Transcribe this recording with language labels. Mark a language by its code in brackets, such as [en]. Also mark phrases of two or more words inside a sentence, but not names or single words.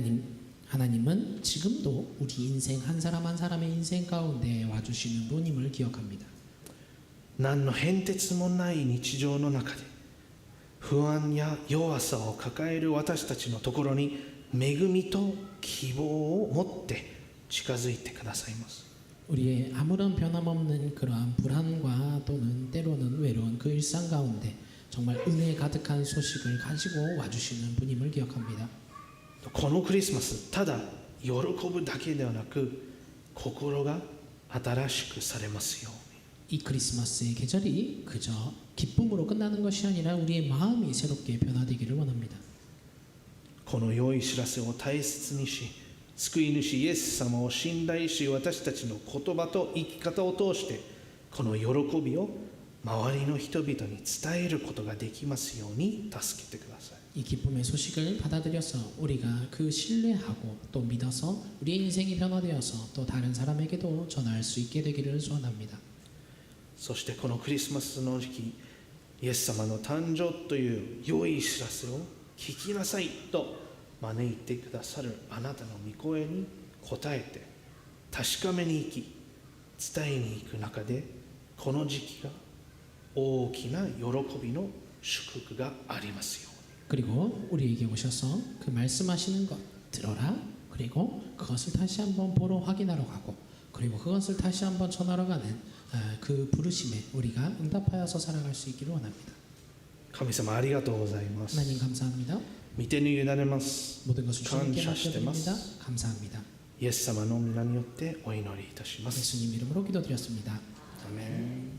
[ko] 하나님은 지금도 우리 인생 한 사람 한 사람의 인생 가운데 와주시는 분임을 기억합니다. [ja] 何の変哲もない日常の中で不安や弱さを抱える私たちのところに恵みと希望を持って近づいてくださいます。 [ko] 우리의 아무런 변함없는 그러한 불안과 또는 때로는 외로운 그 일상 가운데 정말 은혜 가득한 소식을 가지고 와주시는 분임을 기억합니다. [ja] このクリスマスただ喜ぶだけではなく心が新しくされますように。 [ko] 이 크리스마스의 계절이 그저 기쁨으로 끝나는 것이 아니라 우리의 마음이 새롭게 변화되기를 원합니다. [ja] この良い知らせを大切にし救い主イエス様を信頼し私たちの言葉と生き方を通してこの喜びを周りの人々に伝えることができますように助けてください。 [ko] 이 기쁨의 소식을 받아들여서 우리가 그 신뢰하고 또 믿어서 우리의 인생이 변화되어서 또 다른 사람에게도 전할 수 있게 되기를 소원합니다. [ja] そしてこのクリスマスの時期イエス様の誕生という良い知らせを聞きなさいと招いてくださるあなたの御声に応えて確かめに行き伝えに行く中でこの時期が大きな喜びの祝福がありますように。 [ko] 그리고 우리에게 오셔서 그 말씀하시는 것 들어라. 그리고 그것을 다시 한번 보러 확인하러 가고 그리고 그것을 다시 한번 전하러 가는 그 부르심에 우리가 응답하여서 살아갈 수 있기를 원합니다. [ja] 神様ありがとうございます。 [ko] 하나님 감사합니다. [ja] 御手に委ねます。 [ko] 모든 것을 주님께 [ja] 感謝してます。 [ko] 맡겨드립니다. 감사합니다. [ja] イエス様の皆によってお祈りいたします。 [ko] 예수님 이름으로 기도드렸습니다. [ja] アメン。